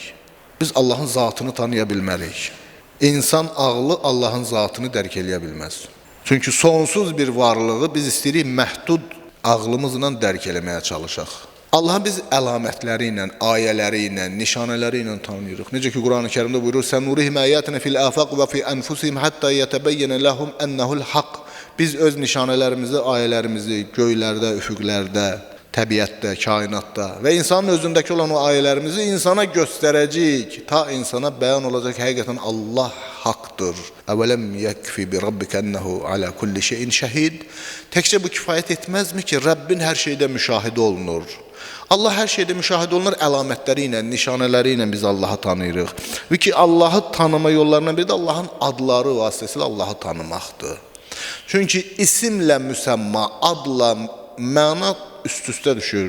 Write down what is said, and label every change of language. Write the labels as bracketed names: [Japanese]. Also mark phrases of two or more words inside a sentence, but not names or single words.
[Azerbaijani] Biz Allahın zatını tanıya bilmərik. İnsan ağlı Allahın zatını dərk eləyə bilməz. Çünki sonsuz bir varlığı biz istəyirik məhdud ağlımızla dərk eləməyə çalışaq. Allahı biz əlamətləri ilə, ayələri ilə, nişanələri ilə tanıyırıq. Necə ki, Quran-ı Kərimdə buyurur: [Arabic] "سنريهم آياتنا في الآفاق وفي أنفسهم حتى يتبين لهم أنه الحق." [Azerbaijani] Biz öz nişanələrimizi, ayələrimizi göylərdə, üfüqlərdə, təbiətdə, kainatda və insanın özündəki olan o ayələrimizi insana göstərəcəyik. Ta insana bəyan olacaq həqiqətən Allah haqqdır. [Arabic] أولم يكف بربك أنه على كل شيء شهيد. [Azerbaijani] Təkcə bu kifayət etməzmi ki, Rəbbin hər şeydə müşahidə olunur? Allah hər şeydə müşahidə olunur, əlamətləri ilə, nişanələri ilə biz Allahı tanıyırıq. Və ki, Allahı tanıma yollarından biri də Allahın adları vasitəsilə Allahı tanımaqdır. Çünki isimlə müsəmma, adla məna üst-üstə düşür.